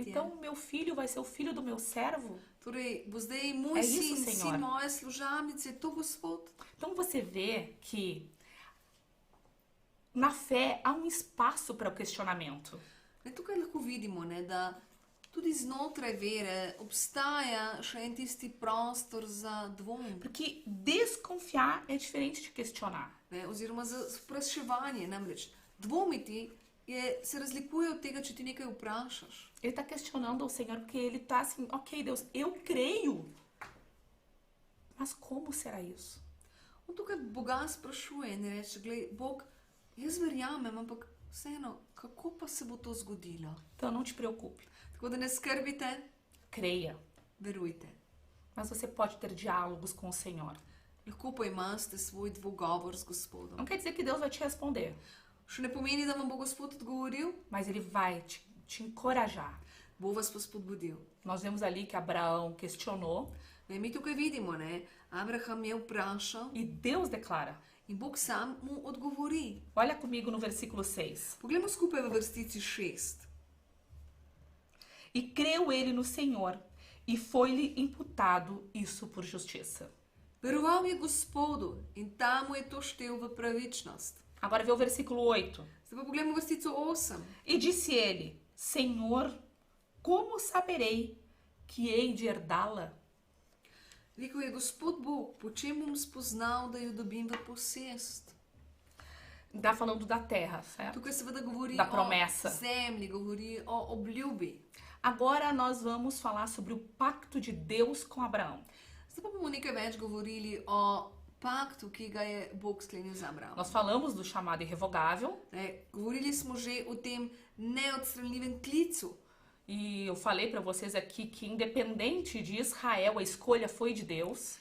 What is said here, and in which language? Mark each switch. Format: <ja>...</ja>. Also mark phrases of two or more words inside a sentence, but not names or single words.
<pt>Então, meu filho vai ser o filho do meu servo?</pt> <sl>Torej, bo zdaj moj</sl> <pt>É isso,</pt> <sl>sin,</sl> <pt>Senhor.</pt> <sl>sin moje služabnice, to Gospod.</sl> <pt>Então, você vê que na fé há um espaço para o questionamento.</pt> <sl>Ne, tukaj lahko vidimo, ne, da tudi znotraj vere obstaja še en tisti prostor za dvom,</sl> <pt>Porque desconfiar é diferente de questionar.</pt> <sl>ne, oziroma za spraševanje. Namreč dvomiti se razlikuje od tega, če ti nekaj vprašaš.</sl> <pt>Ele está questionando o Senhor porque ele está assim, ok, Deus, eu creio. Mas como será isso?</pt> <sl>On tukaj Boga sprašuje in reče, glej, Bog, jaz verjamem, ampak vseeno, kako pa se bo to zgodilo?</sl> <pt>Então não te preocupe,</pt> <sl>Tako da ne skrbite,</sl> <pt>creia.</pt> <sl>verujte.</sl> <pt>Mas você pode ter diálogos com o Senhor.</pt> <sl>Lahko pa imate svoj dvogovor z Gospodom.</sl> <pt>Não quer dizer que Deus vai te responder,</pt> <sl>Še ne pomeni, da vam bo Gospod odgovoril,</sl> <pt>mas ele vai te encorajar.</pt> <sl>bo vas pa spodbudil.</sl> <pt>Nós vemos ali que Abraão questionou</pt> <sl>Ne, mi tukaj vidimo, ne, Abraham je vprašal</sl> <pt>e Deus declara.</pt> <sl>in Bog sam mu odgovori.</sl> <pt>Olha comigo no versículo 6.</pt> <sl>Poglejmo skupaj v vrstici 6.</sl> <pt>E creu ele no Senhor, e foi-lhe imputado isso por justiça.</pt> <sl>Veroval je Gospodu in ta mu je to štel v pravičnost.</sl> <pt>Agora vê o versículo 8.</pt> <sl>Zdaj pa poglejmo vrstico 8.</sl> <pt>E disse ele: Senhor, como saberei que hei de herdá-la?</pt> <sl>Rekel je Gospod Bog, po čem bom spoznal, da jo dobim v posest?</sl> <pt>Está falando da terra, certo?</pt> <sl>Tukaj seveda govori</sl> <pt>Da promessa.</pt> <sl>o zemlji, govori o obljubi.</sl> <pt>Agora nós vamos falar sobre o pacto de Deus com Abraão.</pt> <sl>Zdaj pa bomo nekaj več govorili o paktu, ki ga je Bog sklenil z Abrahamom.</sl> <pt>Nós falamos do chamado irrevogável</pt> <sl>Ne, govorili smo že o tem neodstranljivem klicu.</sl> <pt>e eu falei para vocês aqui que independente de Israel, a escolha foi de Deus.</pt>